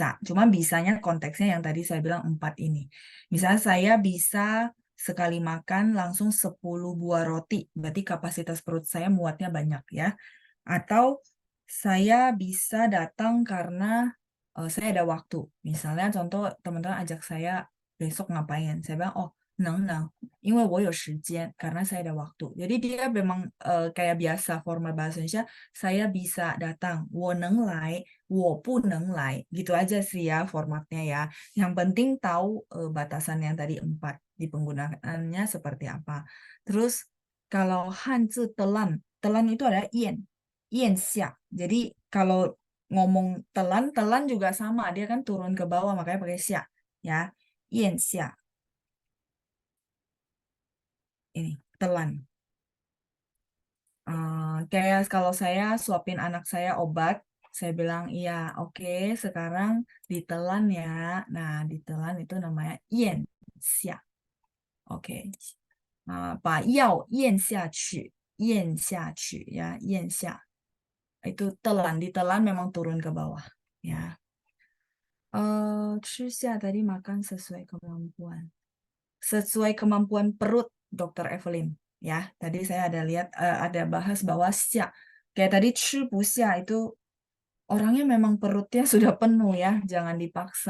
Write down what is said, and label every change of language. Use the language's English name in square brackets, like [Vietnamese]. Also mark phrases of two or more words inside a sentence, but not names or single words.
[Indonesian] Cuma bisanya konteksnya yang tadi saya bilang empat ini. Misalnya saya bisa sekali makan langsung 10 buah roti, berarti kapasitas perut saya muatnya banyak ya. Atau saya bisa datang karena saya ada waktu. Misalnya contoh teman-teman ajak saya besok ngapain. Saya bilang, oh, neng, [Chinese] 因为我有时间, [Indonesian] karena saya ada waktu. Jadi dia memang kayak biasa format bahasa Indonesia, saya bisa datang, [Chinese] 我能来, 我不能来. [Indonesian] Gitu aja sih ya formatnya ya. Yang penting tahu batasan yang tadi empat di penggunaannya seperti apa. Terus kalau hanzi telan, telan itu ada [Chinese] 咽, 咽下. [Indonesian] Jadi kalau ngomong telan, telan juga sama, dia kan turun ke bawah makanya pakai xia ya. [Chinese] 咽下 [Indonesian] ini telan. Kayak kalau saya suapin anak saya obat, saya bilang iya, oke, sekarang ditelan ya. Nah, ditelan itu namanya [Chinese] 咽下. [Indonesian] Oke. [Chinese] 把药咽下去，咽下去 ya, 咽下. [Indonesian] Itu telan, ditelan memang turun ke bawah. Ya. [Chinese] 吃下 [Indonesian] tadi makan sesuai kemampuan. Sesuai kemampuan perut, Dokter Evelyn. Ya, tadi saya ada lihat ada bahas bahwa xia. Kayak tadi [Chinese] 吃不下 [Indonesian] itu orangnya memang perutnya sudah penuh ya, jangan dipaksa.